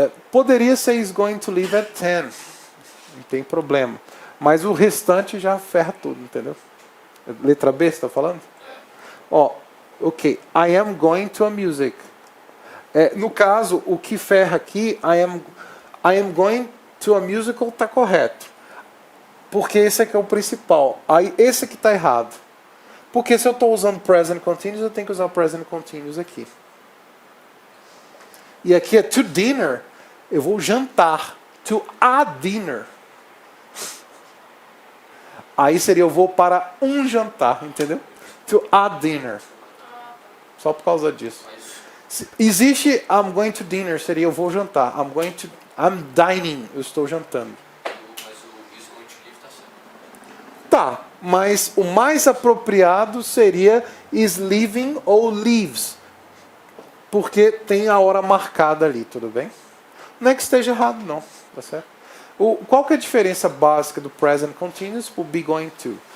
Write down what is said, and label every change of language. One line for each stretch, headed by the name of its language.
Portuguese: Poderia ser
English: is going to leave at 10.
Portuguese: Não tem problema. Mas o restante já ferra tudo, entendeu? Letra B, você está falando? Ok.
English: I am going to a music.
Portuguese: No caso, o que ferra aqui,
English: I am going to a musical,
Portuguese: está correto. Porque esse aqui é o principal. Aí esse aqui está errado. Porque se eu estou usando present continuous, eu tenho que usar o present continuous aqui. E aqui é to dinner. Eu vou jantar.
English: to a dinner.
Portuguese: Aí seria eu vou para um jantar, entendeu?
English: To a dinner.
Portuguese: Só por causa disso. Existe
English: I'm going to dinner,
Portuguese: seria eu vou jantar.
English: I'm dining,
Portuguese: eu estou jantando. Mas o
English: is going to leave
Portuguese: tá certo. Tá, mas o mais apropriado seria
English: is leaving
Portuguese: ou leaves. Porque tem a hora marcada ali, tudo bem? Não é que esteja errado, não. Tá certo? Qual que é a diferença básica do present continuous para o be going to?